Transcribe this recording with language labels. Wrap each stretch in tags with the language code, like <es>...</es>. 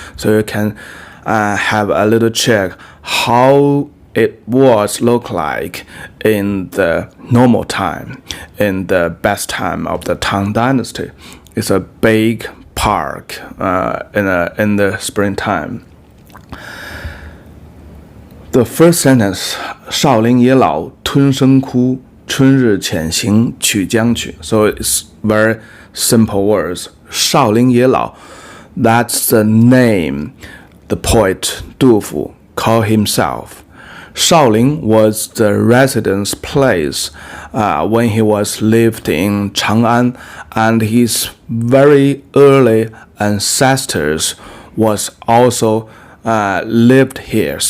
<en>So you can have a little check how it was look like in the normal time, in the best time of the Tang dynasty. It's a big park in the springtime. The first sentence,</en> <zh>少陵野老吞声哭，春日潜行曲江曲.</zh> <en>So it's very simple words.</en> <zh>少陵野老,</zh> <en>that's the name the poet Du Fu called himself. Shaoling was the residence place when he was lived in Chang'an, and his very early ancestors was also lived here.</en>